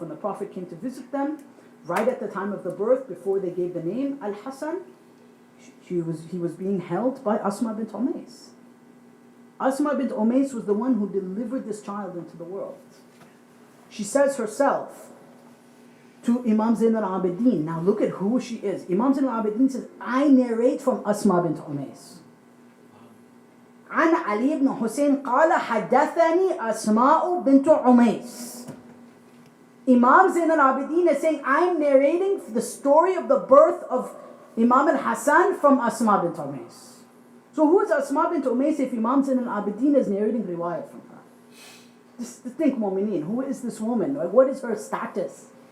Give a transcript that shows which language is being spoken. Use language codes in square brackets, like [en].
[en] When the Prophet came to visit them, right at the time of the birth, before they gave the name Al-Hassan, he was being held by Asma bint Umays. Asma bint Umays was the one who delivered this child into the world. She says herself to Imam Zain al-Abidin, now look at who she is. Imam Zain al-Abidin says, I narrate from Asma bint Umays. [ar] عن علي بن حسين قال حدثني أسماء بنت عميس. [en] Imam Zain al-Abidin is saying, I'm narrating the story of the birth of Imam al-Hassan from Asma bint Umays. So who is Asma bint Umays if Imam Zain al-Abidin is narrating riwayat from her? Just think, Mu'mineen, who is this woman? Like, what is her status?